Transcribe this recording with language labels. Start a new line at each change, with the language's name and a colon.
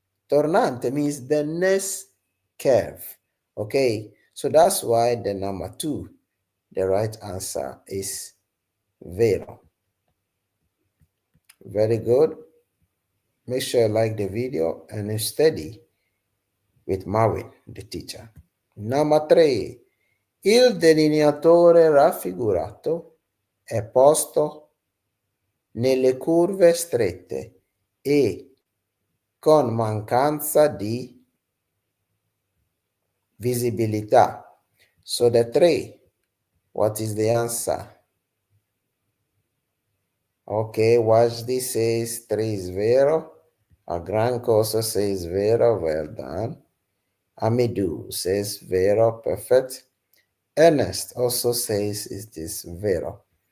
English: Tornante means the next curve. Okay, so that's why the number two, the right answer is vero. Very good. Make sure you like the video and study with Marvin, the teacher.
Italian: Number three, il delineatore raffigurato è posto nelle curve strette e con mancanza di visibilità.
English: So the three, what is the answer? Okay, Wajdi says 3 is vero. Agranco also says vero, well done. Amidu says vero, perfect. Ernest also says it is vero.